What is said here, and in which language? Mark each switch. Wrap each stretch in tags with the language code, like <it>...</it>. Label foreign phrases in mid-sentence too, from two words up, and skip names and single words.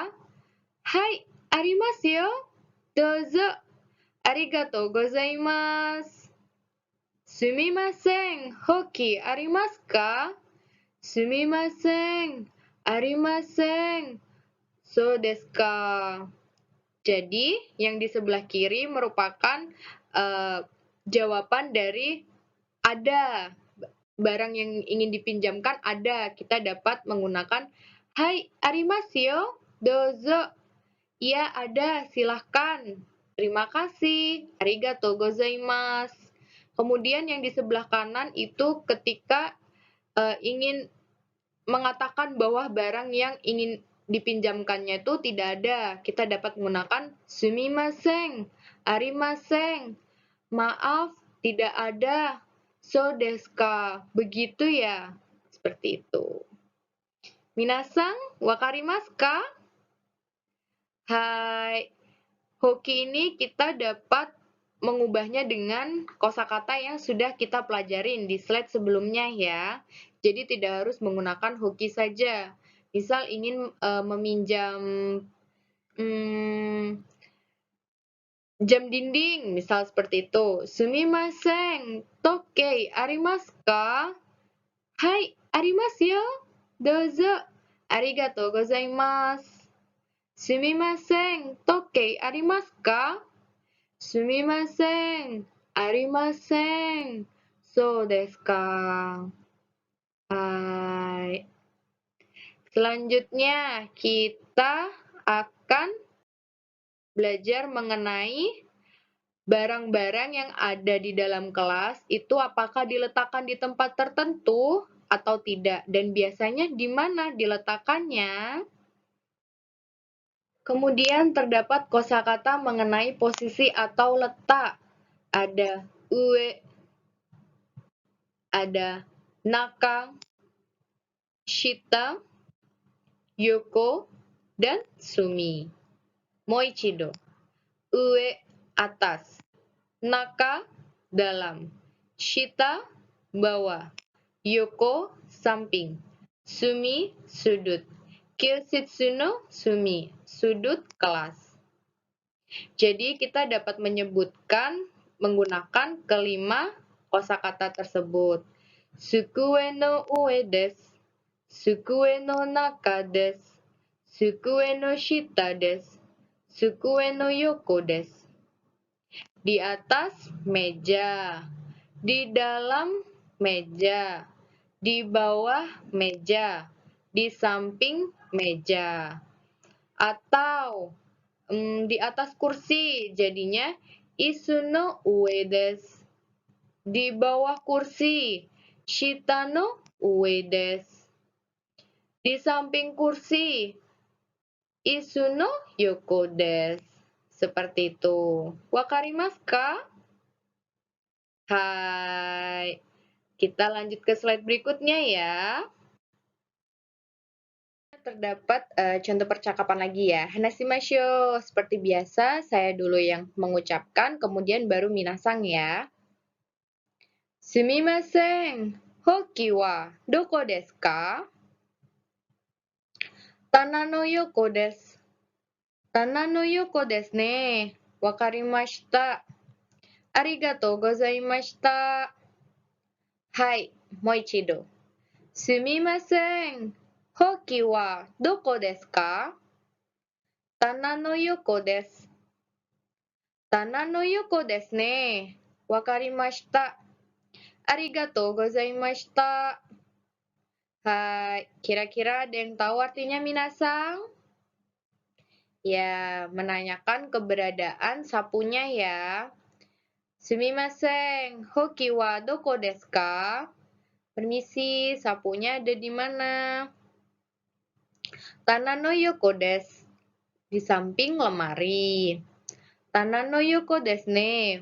<ja>はい、あります よ. Dozo. ありがとう ございます。すみません、ほうき あります か? すみません、ありません. そう です か?</ja> <id>Jadi, yang di sebelah kiri merupakan jawaban dari ada. Barang yang ingin dipinjamkan ada. Kita dapat menggunakan hai,</id> <ja>あります よ. Dozo.</ja> <id>Iya, ada. Silahkan. Terima kasih.</id> <ja>ありがとう ございます.</ja> <id>Kemudian yang di sebelah kanan itu ketika ingin mengatakan bahwa barang yang ingin dipinjamkannya itu tidak ada. Kita dapat menggunakan</id> <ja>すみません、ありません.</ja> <id>Maaf, tidak ada.</id> <ja>そう です か?</ja> <id>Begitu ya. Seperti itu.</id> <ja>みなさん、わかります か? Hai.</ja> <id>Hoki ini kita dapat mengubahnya dengan kosakata yang sudah kita pelajarin di slide sebelumnya ya. Jadi tidak harus menggunakan hoki saja. Misal ingin meminjam jam dinding, misal seperti itu.</id> <ja>すみません、時計 あります か? はい、あります よ. Dozo. ありがとう ございます。すみません、時計 あります か? すみません、ありません. そう です か? Hai.</ja> <id>Selanjutnya, kita akan belajar mengenai barang-barang yang ada di dalam kelas itu apakah diletakkan di tempat tertentu atau tidak, dan biasanya di mana diletakkannya. Kemudian terdapat kosakata mengenai posisi atau letak. Ada ue, ada</id> <ja>中、下、横,</ja> <id>dan sumi.</id> <ja>もう一度。上,</ja> <id>atas. Naka, dalam. Shita, bawah. Yoko, samping. Sumi, sudut.</id> <ja>教室 の 隅,</ja> <id>sudut kelas. Jadi kita dapat menyebutkan menggunakan kelima kosakata tersebut.</id> <ja>机 の 上 です. 机 の 中 です。机 の 下 です. 机 の 横 です.</ja> <id>Di atas meja. Di dalam meja, di bawah meja, di samping meja. Atau di atas kursi, jadinya</id> <ja>椅子 の 上 です.</ja> <id>Di bawah kursi,</id> <ja>下 の 上 です.</ja> <id>Di samping kursi,</id> <ja>椅子 の 横 です.</ja> <id>Seperti itu.</id> <ja>わかります か？はい.</ja> <id>Kita lanjut ke slide berikutnya ya. Terdapat contoh percakapan lagi ya.</id> <ja>Hanashimasho.</ja> <id>Seperti biasa, saya dulu yang mengucapkan, kemudian baru minasang ya.</id> <ja>Sumimasen. ほうき は どこ です か? 棚 の 横 です. 棚 の 横 です ね. わかりました。ありがとう ございました. はい、もう一度. Sumimasen. ほうき は どこ です か? 棚 の 横 です. 棚 の 横 です ね. わかりました。ありがとう ございました.</ja> <id>Hai, kira-kira ada yang tahu artinya minasang? Ya, menanyakan keberadaan sapunya ya.</id> <ja>すみません、ほうき は どこ です か?</ja> <id>Permisi, sapunya ada di mana?</id> <ja>棚 の 横 です.</ja> <id>Di samping lemari.</id> <ja>棚 の 横 です ね.</ja>